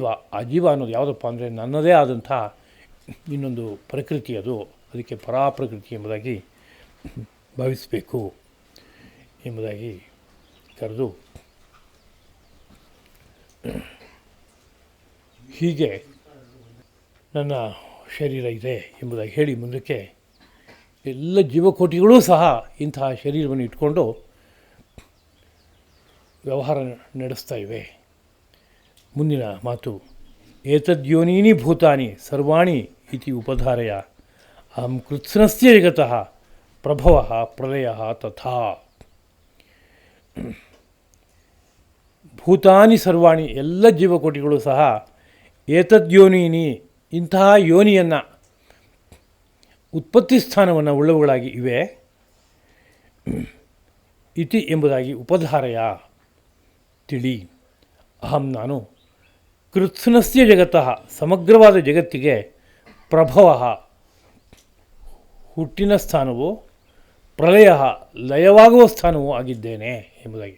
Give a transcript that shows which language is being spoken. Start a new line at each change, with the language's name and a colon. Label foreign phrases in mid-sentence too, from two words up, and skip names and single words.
Kannada: ಆ ಜೀವ ಅನ್ನೋದು ಯಾವುದಪ್ಪ ಅಂದರೆ ನನ್ನದೇ ಆದಂಥ ಇನ್ನೊಂದು ಪ್ರಕೃತಿ, ಅದು ಅದಕ್ಕೆ ಪರಾಪ್ರಕೃತಿ ಎಂಬುದಾಗಿ ಭಾವಿಸಬೇಕು ಎಂಬುದಾಗಿ ಕರೆದು ಹೀಗೆ ನನ್ನ ಶರೀರ ಇದೆ ಎಂಬುದಾಗಿ ಹೇಳಿ ಮುಂದಕ್ಕೆ ಎಲ್ಲ ಜೀವಕೋಟಿಗಳೂ ಸಹ ಇಂತಹ ಶರೀರವನ್ನು ಇಟ್ಕೊಂಡು ವ್ಯವಹಾರ ನಡೆಸ್ತಾ ಇವೆ. ಮುಂದಿನ ಮಾತು,
Sanskrit: ಏತದ್ಯೋನೀನಿ ಭೂತಾನಿ ಸರ್ವಾಣಿ ಇತಿ ಉಪಧಾರಯ ಅಹಂ ಕೃತ್ಸ್ನಸ್ಯ ಜಗತಃ ಪ್ರಭವ ಪ್ರಲಯ ತಥಾ. ಭೂತಾನಿ ಸರ್ವಾಣಿ,
Kannada: ಎಲ್ಲ ಜೀವಕೋಟಿಗಳು ಸಹ ಏತದ್ಯೋನೀನಿ, ಇಂತಹ ಯೋನಿಯನ್ನು ಉತ್ಪತ್ತಿ ಸ್ಥಾನವನ್ನು ಉಳ್ಳವುಗಳಾಗಿ ಇವೆ. ಇತಿ ಎಂಬುದಾಗಿ ಉಪಧಾರಯ ತಿಳಿ. ಅಹಂ ನಾನು
Sanskrit: ಕೃತ್ಸ್ನಸ್ಯ ಜಗತಃ
Kannada: ಸಮಗ್ರವಾದ ಜಗತ್ತಿಗೆ ಪ್ರಭವ ಹುಟ್ಟಿನ ಸ್ಥಾನವು, ಪ್ರಲಯ ಲಯವಾಗುವ ಸ್ಥಾನವೂ ಆಗಿದ್ದೇನೆ ಎಂಬುದಾಗಿ.